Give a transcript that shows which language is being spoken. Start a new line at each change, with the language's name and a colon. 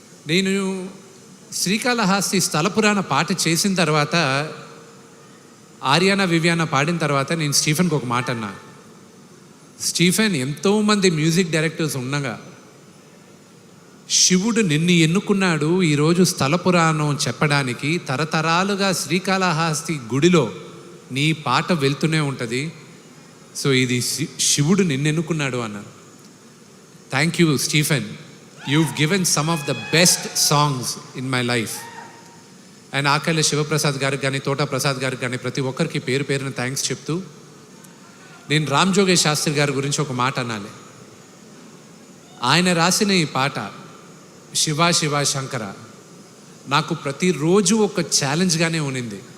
Telugu: నేను శ్రీకాళహస్తి స్థల పురాణ పాట చేసిన తర్వాత, ఆర్యానా వివియానా పాడిన తర్వాత నేను స్టీఫెన్కి ఒక మాట అన్నా, స్టీఫెన్, ఎంతోమంది మ్యూజిక్ డైరెక్టర్స్ ఉండగా శివుడు నిన్ను ఎన్నుకున్నాడు ఈరోజు స్థల పురాణం చెప్పడానికి. తరతరాలుగా శ్రీకాళహస్తి గుడిలో నీ పాట వెళ్తూనే ఉంటుంది. సో ఇది శివుడు నిన్ను ఎన్నుకున్నాడు అన్నాను.
English: Thank you Stephen, you've given some of the best songs in my life.
Telugu: And ఆకళ్ళ Sivaprasad గారికి కానీ, తోటా ప్రసాద్ గారికి కానీ, ప్రతి ఒక్కరికి పేరు పేరున థ్యాంక్స్ చెప్తూ, నేను రామ్ జోగేష్ శాస్త్రి గారి గురించి ఒక మాట అనాలి. ఆయన రాసిన ఈ పాట శివ శివ శంకర నాకు ప్రతిరోజు ఒక ఛాలెంజ్గానే ఉన్నింది.